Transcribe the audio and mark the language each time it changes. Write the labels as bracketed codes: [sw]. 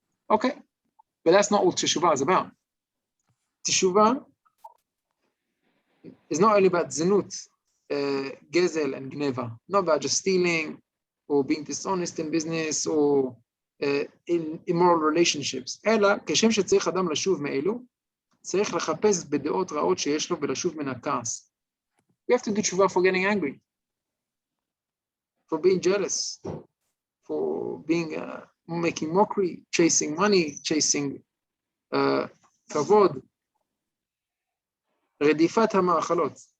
[en] Okay, but that's not what Teshuvah is about. Teshuvah is not only about Zinut gezel and gneva, not about just stealing or being dishonest in business or in immoral relationships. [he] אלא כשם שצריך אדם לשוב מאלו, צריך לחפש בדעות רעות שיש לו ולשוב מן הכעס. [en] We have to do tshuva for getting angry, for being jealous, for being making mockery, chasing money, chasing כבוד, [he] רדיפת המאכלות.